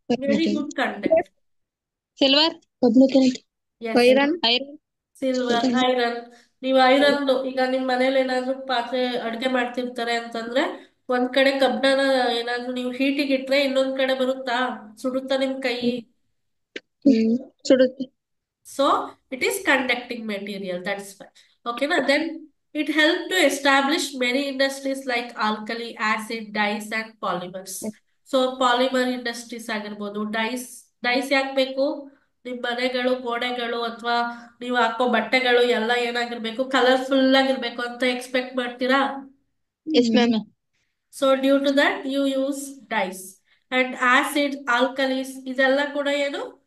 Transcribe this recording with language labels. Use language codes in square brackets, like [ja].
[en] Very good conduct. Silver. Public. Yes. Iron. Iron. Silver, iron. [kn] ನೀವು iron ಈಗ ನಿಮ್ ಮನೇಲಿ ಏನಾದ್ರು ಪಾತ್ರೆ ಅಡ್ಗೆ ಮಾಡ್ತಿರ್ತಾರೆ ಅಂತಂದ್ರೆ, ಒಂದ್ ಕಡೆ ಕಬ್ಬಿಣನ ಏನಾದ್ರು ನೀವು ಹೀಟಿಗೆ ಇಟ್ರೆ ಇನ್ನೊಂದ್ ಕಡೆ ಬರುತ್ತಾ? ಸುಡುತ್ತಾ ನಿಮ್ ಕೈ? ಸುಡುತ್ತೆ. [en] So it is conducting material. That's why. Okay, now then it helped to establish many industries like alkali, acid, dyes, and polymers. So polymer industries [kn] ಆಗಿರ್ಬೋದು. ಡೈಸ್ ಯಾಕೆ ಬೇಕು? ನಿಮ್ ಮನೆಗಳು, ಗೋಡೆಗಳು ಅಥವಾ ನೀವು ಹಾಕೋ ಬಟ್ಟೆಗಳು ಎಲ್ಲ ಏನಾಗಿರ್ಬೇಕು? ಕಲರ್ಫುಲ್ ಆಗಿರ್ಬೇಕು ಅಂತ ಎಕ್ಸ್ಪೆಕ್ಟ್ ಮಾಡ್ತೀರಾ? [en] Yes, ma'am. So due to that you use dyes. And acid, alkalies [kn] ಇದೆಲ್ಲ ಕೂಡ ಏನು?